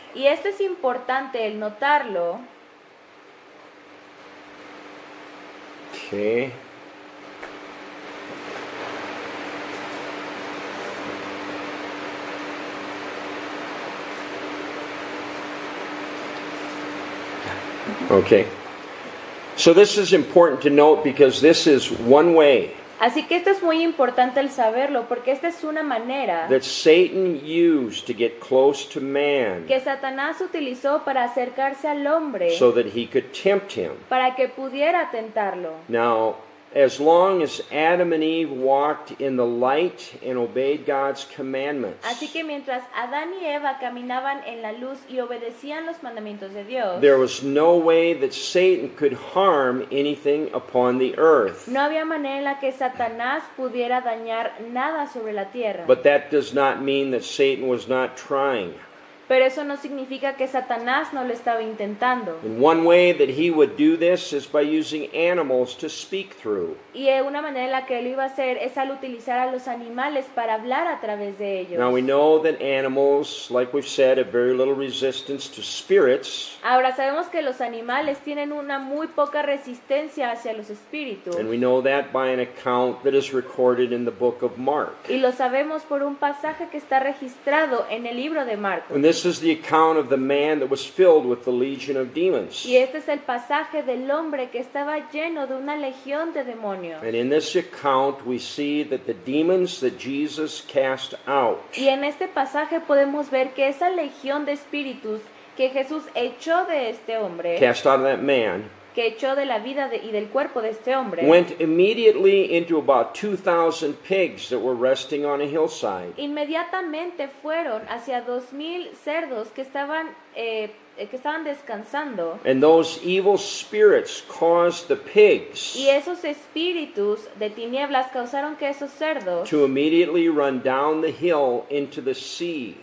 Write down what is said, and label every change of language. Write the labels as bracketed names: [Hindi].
[Spanish] Y esto es importante el notarlo. [English] Okay. Okay. So this is important to note because this is one way [Spanish] Así que esto es muy importante el saberlo, porque esta es una manera [English] that Satan used to get close to man [Spanish] que Satanás utilizó para acercarse al hombre, [English] so that he could tempt him. [Spanish] para que pudiera tentarlo. [English] Now, as long as Adam and Eve walked in the light and obeyed God's commandments, [Spanish] Así que mientras Adán y Eva caminaban en la luz y obedecían los mandamientos de Dios, [English] there was no way that Satan could harm anything upon the earth. [Spanish] no había manera en la que Satanás pudiera dañar nada sobre la tierra. [English] But that does not mean that Satan was not trying. [Spanish] Pero eso no significa que Satanás no lo estaba intentando. [English] And one way that he would do this is by using animals to speak through. [Spanish] Y una manera en la que él iba a hacer es al utilizar a los animales para hablar a través de ellos. [English] Now we know that animals, like we've said, have very little resistance to spirits. [Spanish] Ahora sabemos que los animales tienen una muy poca resistencia hacia los espíritus. [English] And we know that by an account that is recorded in the book of Mark. [Spanish] Y lo sabemos por un pasaje que está registrado en el libro de Marcos. [English] And this is the account of the man that was filled with the legion of demons. [Spanish] Y este es el pasaje del hombre que estaba lleno de una legión de demonios. [English] And in this account we see that the demons that Jesus cast out [Spanish] Y en este pasaje podemos ver que esa legión de espíritus que Jesús echó de este hombre, [English] cast out of that man, [Spanish] que echó de la vida y del cuerpo de este hombre, [English] went immediately into about 2,000 pigs that were resting on a hillside. [Spanish] inmediatamente fueron hacia 2000 cerdos que estaban descansando. [English] And those evil spirits caused the pigs [Spanish] Y esos espíritus de tinieblas causaron que esos cerdos [English] to immediately run down the hill into the sea.